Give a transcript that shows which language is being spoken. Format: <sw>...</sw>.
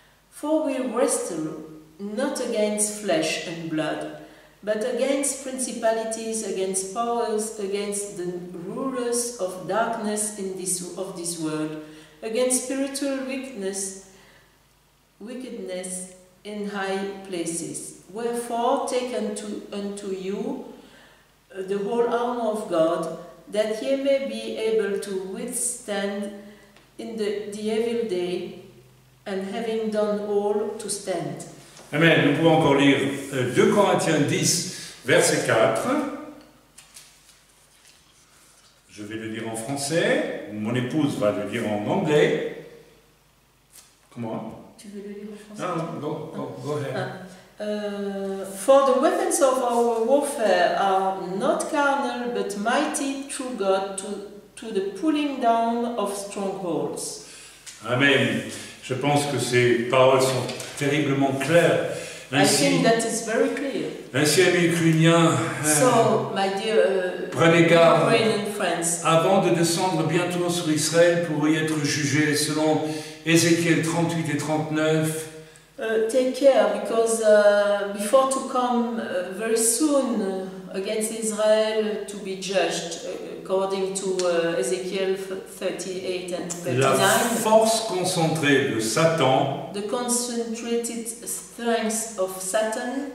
<en>For we wrestle not against flesh and blood, but against principalities, against powers, against the rulers of darkness of this world, against spiritual wickedness in high places. Wherefore take unto you the whole armor of God, that ye may be able to withstand in the evil day, and having done all, to stand. Amen.</en> <fr>Nous pouvons encore lire 2 Corinthiens 10, verset 4. Je vais le lire en français. Mon épouse va le lire en anglais. Comment? Tu veux le lire en français?</fr> <en>No, go ahead. For the weapons of our warfare are not carnal, but mighty through God to the pulling down of strongholds. Amen.</en> <fr>Je pense que ces paroles sont terriblement claires. Ainsi,</fr> <en>I think that is very clear.</en> <fr>Ainsi, amis ukrainiens,</fr> <en>So, my dear</en> <fr>prenez garde</fr> <en>Ukrainian friends,</en> <fr>avant de descendre bientôt sur Israël pour y être jugé selon Ézéchiel 38 et 39.</fr> <en>take care, because before to come very soon against Israel to be judged, according to Ezekiel 38 and 39.</en> <fr>La force concentrée de Satan</fr> <en>The concentrated strength of Satan</en>